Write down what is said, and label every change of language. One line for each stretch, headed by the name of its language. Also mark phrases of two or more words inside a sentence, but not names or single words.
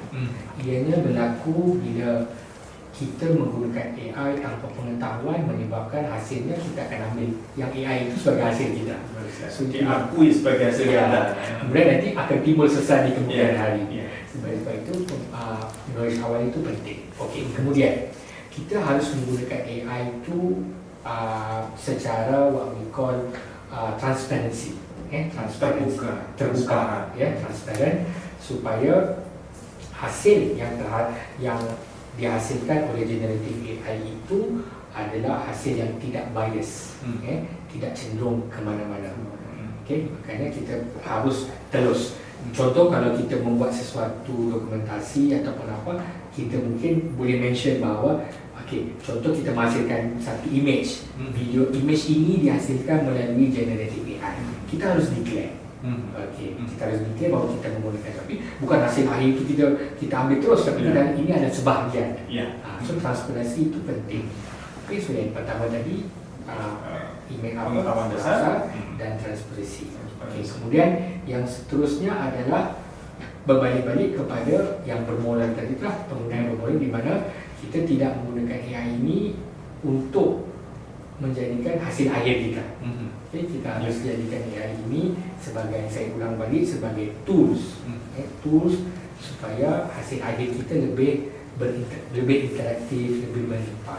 Malay: Ianya berlaku bila kita menggunakan AI tanpa pengetahuan, menyebabkan hasilnya kita akan ambil yang AI itu sebagai hasil kita. So, diakui sebagai hasil kita. Kemudian nanti akan timbul sesat di kemudian hari. Sebab itu knowledge awal itu penting. Kemudian kita harus menggunakan AI itu secara
English: what we call
Malay: transparansi. Terbuka, transparan, supaya hasil yang dihasilkan oleh
English: generative AI
Malay: itu adalah hasil yang tidak bias, tidak cenderung kemana-mana. Makanya kita harus terus. Contoh kalau kita membuat sesuatu dokumentasi ataupun apa, kita mungkin boleh mention bahawa contoh kita menghasilkan satu image, video image ini dihasilkan melalui
English: generative AI.
Malay: Kita harus declare. Kita harus declare bahawa kita menggunakan, tapi bukan hasil akhir itu kita ambil terus, tapi ini ada sebahagian. So transparansi itu penting. So yang pertama tadi pengetahuan dasar dan transparansi. Kemudian yang seterusnya adalah berbalik-balik kepada yang bermula tadi lah, penggunaan bermula, di mana kita tidak menggunakan AI ini untuk menjadikan hasil akhir kita. Kita harus jadikan AI ini sebagai, saya ulang balik, sebagai
English: tools, tools
Malay: supaya hasil akhir kita lebih interaktif, lebih berlimpah.